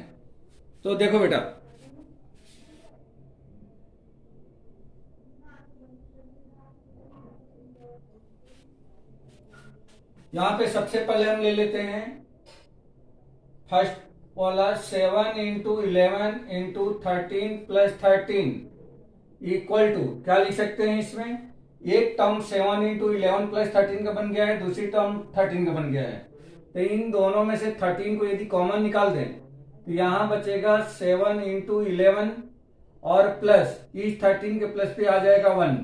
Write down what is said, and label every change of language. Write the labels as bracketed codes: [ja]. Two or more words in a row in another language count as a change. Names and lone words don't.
[hi] तो देखो बेटा, यहां पे सबसे पहले हम ले लेते हैं फर्स्ट वाला 7 into 11 into 13 plus 13 [en] equal to [hi] क्या लिख सकते हैं इसमें? एक टर्म 7 into 11 plus 13 का बन गया है, दूसरी टर्म 13 का बन गया है। तो इन दोनों में से 13 को यदि कॉमन निकाल दें तो यहां बचेगा 7 into 11 और प्लस इस 13 के प्लस पे आ जाएगा 1।